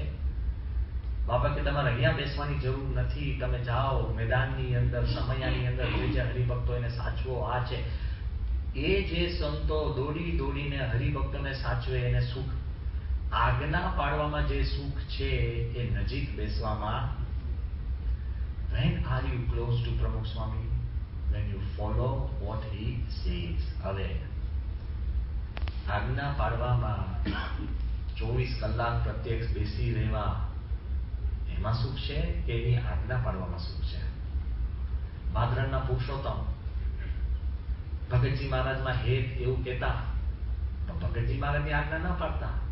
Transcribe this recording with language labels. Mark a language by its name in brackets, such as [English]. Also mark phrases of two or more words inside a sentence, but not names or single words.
[Gujarati] બાપા કે તમારે અહીંયા બેસવાની જરૂર નથી, તમે જાઓ મેદાનની અંદર, સમયાની અંદર જે હરિભક્તો એને સાચવો. આ છે એ જે સંતો દોડી દોડીને હરિભક્તોને સાચવે એને સુખ. આજ્ઞા પાડવામાં જે સુખ છે એ નજીક બેસવામાં. [English] When are you close to પ્રમુખ સ્વામી? When you follow what he says. [Gujarati] હવે આજ્ઞા પાડવામાં 24 કલાક પ્રત્યક્ષ બેસી રહેવા એમાં સુખ છે કે એની આજ્ઞા પાડવામાં સુખ છે? ભાદરણના પુરુષોત્તમ ભગતજી મહારાજમાં હેત એવું કહેતા, પણ ભગતજી મહારાજની આજ્ઞા ન પાડતા.